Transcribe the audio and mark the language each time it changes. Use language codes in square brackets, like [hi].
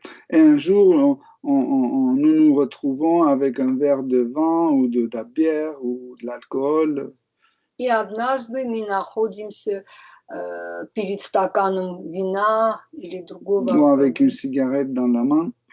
[fr] Et un jour, nous nous retrouvons avec un verre de vin ou de la bière ou de l'alcool. [ru] И однажды мы находимся перед стаканом вина или другого [fr] Ou avec une cigarette dans la main.